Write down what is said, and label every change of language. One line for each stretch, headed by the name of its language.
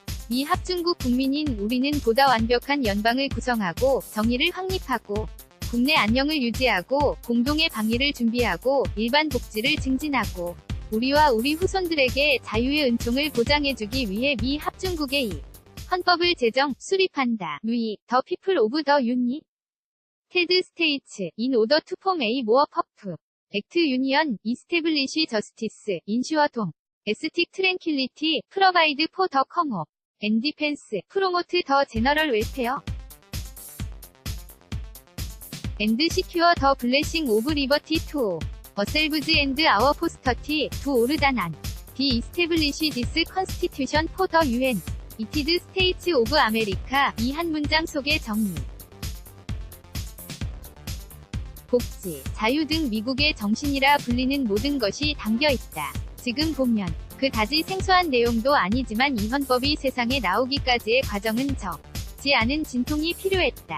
Korean: 미 합중국 국민인 우리는 보다 완벽한 연방을 구성하고 정의를 확립하고 국내 안녕을 유지하고 공동의 방위를 준비하고 일반 복지를 증진하고 우리와 우리 후손들에게 자유의 은총을 보장해주기 위해 미 합중국의 이 헌법을 제정, 수립한다.
English: We, the people of the United States, in order to form a more perfect union, establish justice, ensure domestic tranquility, provide for the common and defense, promote the general welfare, and secure the blessing of liberty to ourselves and our posterity, to all than the establish this constitution for the United States of America.
Korean: 이 한 문장 속의 정의, 복지, 자유 등 미국의 정신이라 불리는 모든 것이 담겨있다. 지금 보면 그다지 생소한 내용도 아니지만 이 헌법이 세상에 나오기까지의 과정은 적지 않은 진통이 필요했다.